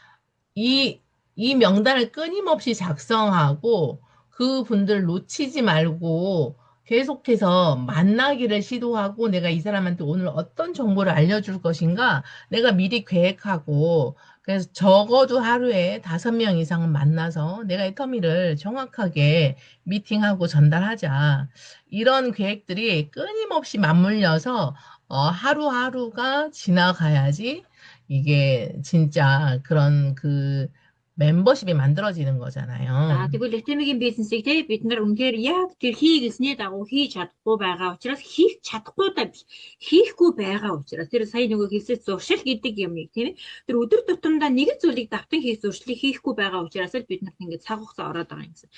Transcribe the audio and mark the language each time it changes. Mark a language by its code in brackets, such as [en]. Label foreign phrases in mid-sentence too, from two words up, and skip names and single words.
[ko] 이 명단을 끊임없이 작성하고 그 분들 놓치지 말고 계속해서 만나기를 시도하고 내가 이 사람한테 오늘 어떤 정보를 알려줄 것인가 내가 미리 계획하고 그래서 적어도 하루에 5명 이상은 만나서 내가 이 터미를 정확하게 미팅하고 전달하자. 이런 계획들이 끊임없이 맞물려서 하루하루가 지나가야지 이게 진짜 그런 멤버십이 만들어지는 [mn] За [ko] 거잖아요. [mn] тэгвэл Этемигийн бизнесийг те бид нар үнэхээр яг тэр хийгээсний дагуу хийж чадахгүй байгаа учраас хийхгүй байгаа учраас тэр сая нөгөө хэлсэн зуршил гэдэг юмыг тийм ээ тэр өдөр тутамдаа нэг зүйлийг давтан хийх зуршлыг хийхгүй байгаа учраас л бид нарт ингээд цаг хугацаа ороод байгаа юм гэсэн.